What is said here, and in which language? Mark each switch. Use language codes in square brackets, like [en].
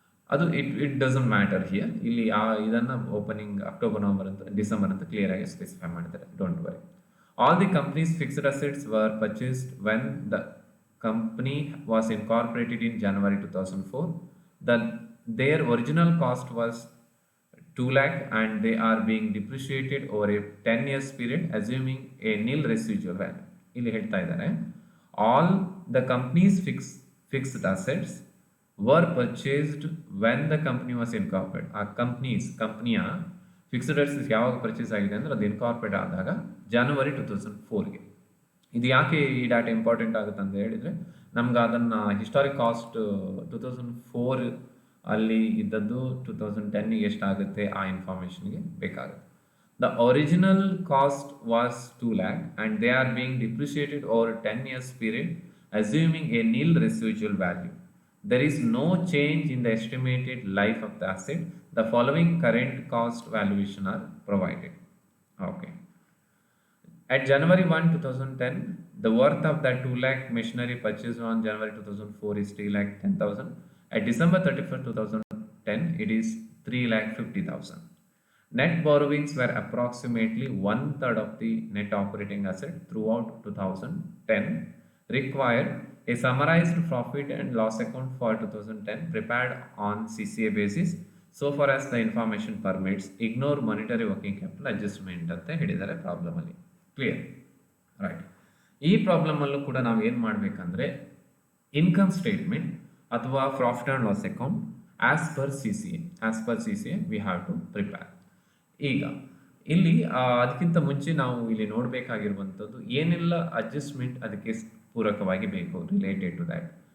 [kn] ಅದು [en] It doesn't matter here. [kn] ಇಲ್ಲಿ ಇದನ್ನು ಓಪನಿಂಗ್ ಅಕ್ಟೋಬರ್ ನವೆಂಬರ್ ಅಂತ ಡಿಸೆಂಬರ್ ಅಂತ ಕ್ಲಿಯರ್ ಆಗಿ ಸ್ಪೆಸಿಫೈ ಮಾಡ್ತಾರೆ. [en] Don't worry. All the companies fixed assets were purchased when the company was incorporated in January 2004. Their original cost was 2 lakh and they are being depreciated over a 10 years period assuming a nil residual value. [kn] ಇಲ್ಲಿ ಹೇಳ್ತಾ ಇದ್ದಾರೆ, [en] all the company's fixed assets were purchased when the company was incorporated. [kn] ಆ ಕಂಪ್ನಿಯ fixed assets ಯಾವಾಗ purchase ಆಗಿದೆ ಅಂದರೆ ಅದು incorporate ಆದಾಗ January 2004ಗೆ. ಇದು ಯಾಕೆ ಈ ಡಾಟಾ ಇಂಪಾರ್ಟೆಂಟ್ ಆಗುತ್ತೆ ಅಂತ ಹೇಳಿದರೆ, ನಮ್ಗೆ ಅದನ್ನು ಹಿಸ್ಟಾರಿಕ್ ಕಾಸ್ಟ್ 2004 ಅಲ್ಲಿ ಇದ್ದದ್ದು 2010ಗೆ ಎಷ್ಟಾಗುತ್ತೆ ಆ ಇನ್ಫಾರ್ಮೇಷನ್ಗೆ ಬೇಕಾಗುತ್ತೆ. [en] The original cost was 2 lakh and they are being depreciated over 10 years period assuming a nil residual value. There is no change in the estimated life of the asset. The following current cost valuation are provided. Okay. At January 1, 2010, the worth of that 2 lakh machinery purchased on January 2004 is 3,10,000. At December 31st, 2010, it is 3,50,000. Net borrowings were approximately 1/3 of the net operating asset throughout 2010. Required a summarized profit and loss account for 2010 prepared on CCA basis. So far as the information permits, ignore monetary working capital adjustment [kn] ಅಂತ ಹೇಳಿದ್ದಾರೆ ಪ್ರಾಬ್ಲಮಲ್ಲಿ. [en] Clear, right. [kn] ಈ ಪ್ರಾಬ್ಲಮಲ್ಲೂ ಕೂಡ ನಾವು ಏನು ಮಾಡಬೇಕಂದ್ರೆ income statement ಅಥವಾ profit and loss account as per C C A [en] We have to prepare. [kn] ಈಗ ಇಲ್ಲಿ ಅದಕ್ಕಿಂತ ಮುಂಚೆ ನಾವು ಇಲ್ಲಿ ನೋಡಬೇಕಾಗಿರುವಂಥದ್ದು ಏನೆಲ್ಲ ಅಡ್ಜಸ್ಟ್ಮೆಂಟ್ ಅದಕ್ಕೆ ಪೂರಕವಾಗಿ ಬೇಕು ರಿಲೇಟೆಡ್ ಟು ದ್ಯಾಟ್.